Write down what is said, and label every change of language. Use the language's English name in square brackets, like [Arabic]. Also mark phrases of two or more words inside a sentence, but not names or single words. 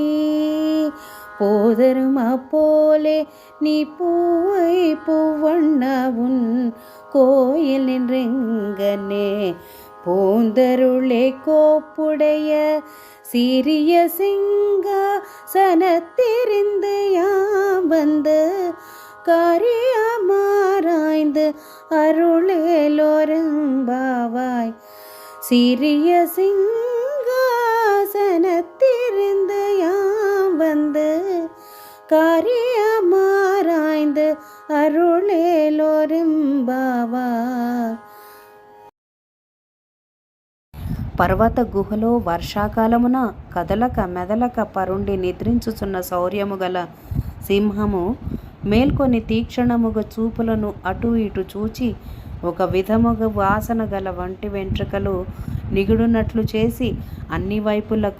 [Tamil] போதருமா போலே நீ பூவை பூவண்ணாவுன் கோயில் நின்றெங்கனே போந்தருளே கோப்புடைய சிறிய சிங்காசனத்திருந்து யாம் வந்து காரியமாராய்ந்து அருளேலோரும்பாவாய். சிறிய சிங்காசனத்திருந்து யாம் வந்து காரியமாராய்ந்து அருளேலோரும்பாவாய். [Telugu] పర్వత గుహలో వర్షాకాలమున కదలక మెదలక పరుండి నిద్రించుచున్న శౌర్యము గల సింహము మేల్కొని తీక్షణముగా చూపులను అటు ఇటు చూచి ఒక విధముగా వాసన గల వంటి వెంట్రుకలు నిగుడునట్లు చేసి అన్ని వైపులకు